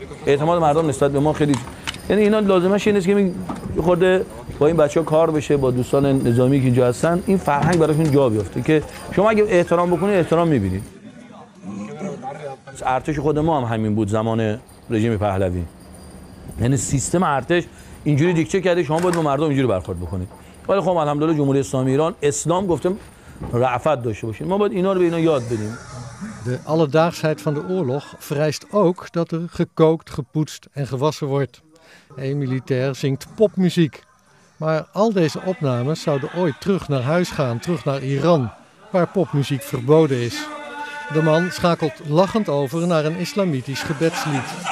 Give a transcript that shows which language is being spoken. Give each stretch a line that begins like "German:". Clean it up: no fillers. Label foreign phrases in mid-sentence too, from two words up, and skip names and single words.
Persian: اعتماد مردم نسبت به ما خیلی یعنی اینا لازمش این است که خورده با این بچه‌ها کار بشه، با دوستان نظامی که اینجا هستن این فرهنگ براشون جا بیفته که شما اگه احترام بکنید احترام می‌بینید. ارتش خود ما هم همین بود زمان رژیم پهلوی. یعنی سیستم ارتش اینجوری دیکته کرده شما باید با مردم اینجوری برخورد بکنید. ولی خب الحمدلله جمهوری اسلامی ایران اسلام گفتم رأفت داشته باشین. ما باید اینا رو به اینا یاد بدیم.
Dutch: De alledaagsheid van de oorlog vereist ook dat er gekookt, gepoetst en gewassen wordt. Een militair zingt popmuziek. Maar al deze opnames zouden ooit terug naar huis gaan, terug naar Iran, waar popmuziek verboden is. De man schakelt lachend over naar een islamitisch gebedslied.